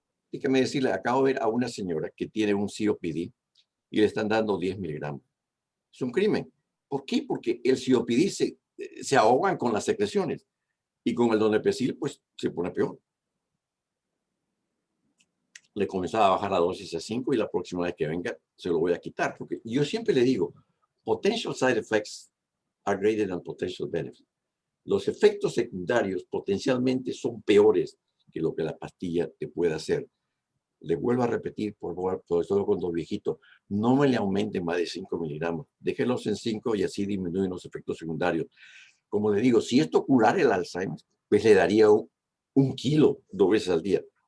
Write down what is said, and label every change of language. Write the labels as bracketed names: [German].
[Spanish] Déjame decirle, acabo de ver a una señora que tiene un COPD y le están dando 10 miligramos. Es un crimen. ¿Por qué? Porque el COPD se ahogan con las secreciones y con el donepezil, pues, se pone peor. Le comenzaba a bajar la dosis a 5 y la próxima vez que venga se lo voy a quitar. Porque yo siempre le digo, [English] potential side effects are greater than potential benefits. [Spanish] Los efectos secundarios potencialmente son peores que lo que la pastilla te puede hacer. Le vuelvo a repetir, por favor, sobre todo con los viejitos, no me le aumenten más de 5 miligramos. Déjenlos en 5 y así disminuyen los efectos secundarios. Como le digo, si esto curara el Alzheimer, pues le daría un kilo 2 veces al día.